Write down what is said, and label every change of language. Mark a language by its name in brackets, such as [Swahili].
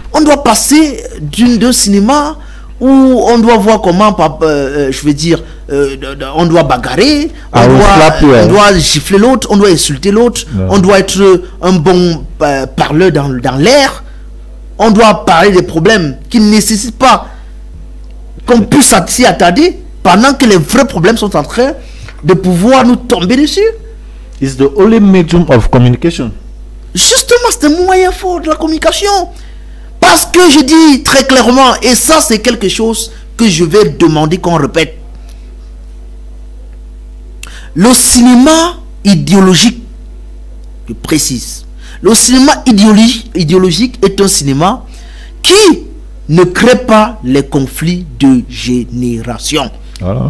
[French] On doit passer d'un cinéma où on doit voir comment, je veux dire, on doit bagarrer, on doit gifler l'autre, on doit insulter l'autre, on doit être un bon parleur dans l'air, on doit parler des problèmes qui ne nécessitent pas qu'on puisse s'y attarder pendant que les vrais problèmes sont en train de pouvoir nous tomber dessus. [English] It's the only medium of communication. [French] Justement, c'est un moyen fort de la communication. Parce que je dis très clairement, et ça c'est quelque chose que je vais demander qu'on répète. Le cinéma idéologique, je précise, le cinéma idéologique est un cinéma qui ne crée pas les conflits de génération. Voilà.